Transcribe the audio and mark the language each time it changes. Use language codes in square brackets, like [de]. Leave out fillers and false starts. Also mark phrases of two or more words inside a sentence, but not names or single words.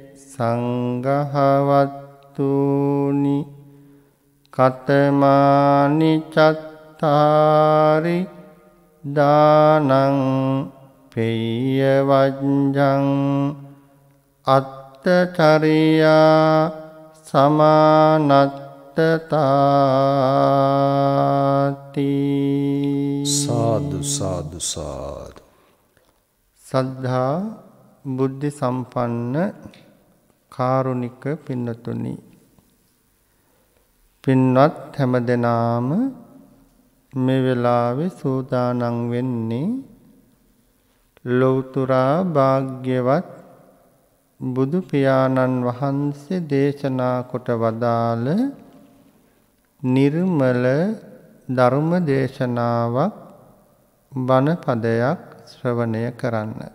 [pi] සංඝහවත්තුනි කතමානි චත්තාරි දානං පෙය්‍ය වජ්ජං අත්තචරියා සමානත්තතාති. [si] සාදු සාදු සාදු. සද්ධා බුද්ධ සම්පන්න කාරුණික පින්නතුනි, පින්වත් හැමදෙනාම මේ වෙලාවේ සූදානම් වෙන්නේ ලෞතුරා භාග්‍යවත් බුදු පියාණන් වහන්සේ දේශනා කොට වදාළ නිර්මල ධර්ම දේශනාවක් බණ පදයක් ශ්‍රවණය කරන්න.